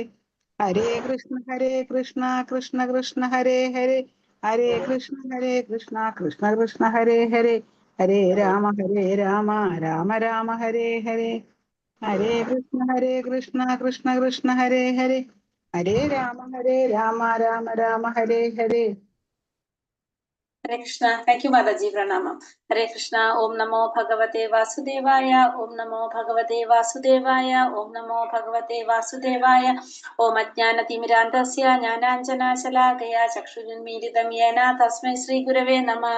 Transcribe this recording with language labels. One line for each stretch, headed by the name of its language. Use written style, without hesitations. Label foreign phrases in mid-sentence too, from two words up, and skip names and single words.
Sanskrit: ഹരേ കൃഷ്ണ കൃഷ്ണ കൃഷ്ണ ഹരേ ഹരേ, ഹരേ കൃഷ്ണ കൃഷ്ണ ഹരേ ഹരേ. ഹരേ രാമ രാമ രാമ ഹരേ ഹരേ. ഹരേ കൃഷ്ണ കൃഷ്ണ ഹരേ ഹരേ, ഹരേ രാമ രാമ ഹരേ ഹരേ. ഹരേ കൃഷ്ണ.
English: thank you
Malayalam: മാതാജി, പ്രണാമം.
Sanskrit: ഹരേ കൃഷ്ണ. ഓം നമോ ഭഗവതേ വാസുദേവായ, ഓം നമോ ഭഗവതേ വാസുദേവായ, ഓം നമോ ഭഗവതേ വാസുദേവായ. ഓം അജ്ഞാനതിമിരാന്തസ്യ ജ്ഞാനാഞ്ജനാശലാകയാ ചക്ഷുരുന്മീലിതം യേന തസ്മൈ ശ്രീ ഗുരവേ നമഃ.